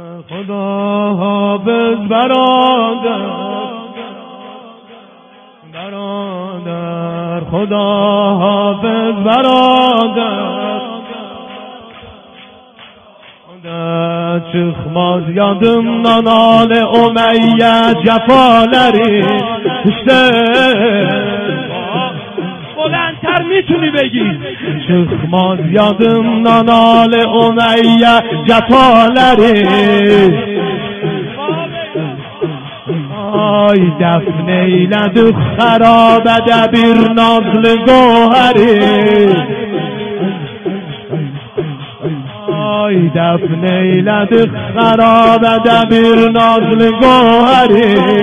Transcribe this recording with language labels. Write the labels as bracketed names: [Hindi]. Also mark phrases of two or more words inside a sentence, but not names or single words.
[Persian] خدا حافظ برادر، برادر خدا حافظ برادر. [Azerbaijani] Çıkmaz yadımdan Ali Umeyye cefaları işte. [Persian] بلندتر میتونی بگی [Azerbaijani] çıkmaz yadımdan Ali Umeyye cefaları. Ay dəfn eylədik xərabədə bir nazlı gohəri. Ay dəfn eylədik xərabədə bir nazlı gohəri.